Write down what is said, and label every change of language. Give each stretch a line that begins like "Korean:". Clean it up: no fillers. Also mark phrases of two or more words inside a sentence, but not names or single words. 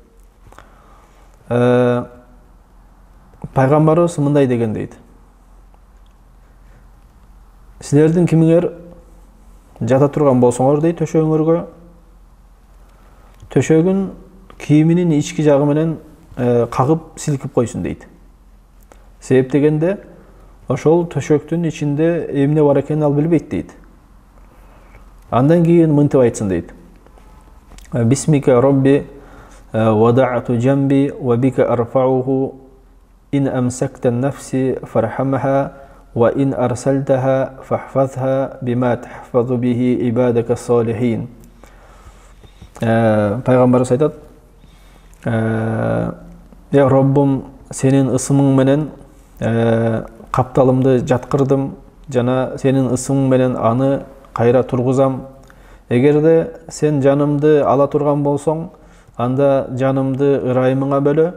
Kyrgyz: Пайгамбарыбыз мындай деген дейт: силердин кимиңер жата турган болсоңор дейт төшөгүңөргө, төшөгүн кийиминин ички жагы менен кагып силкип койсун дейт. Себеп дегенде, ошол төшөктүн ичинде эмне бар экенин ал билбейт дейт. Андан кийин мынтип айтсын дейт:
Arabic: بسمك ربي وضعت جنبي وبك أرفعه إن أمسكت نفسي فارحمها وإن أرسلتها فاحفظها بما تحفظ به عبادك الصالحين.
Kyrgyz: Пайгамбарыбыз айтат: Роббум, сенин ысымың менен капталымды жаткырдым, жана сенин ысымың менен аны кайра тургузам. Эгерде сен жанымды ала турган болсоң, анда жанымды ырайымыңа бөлө.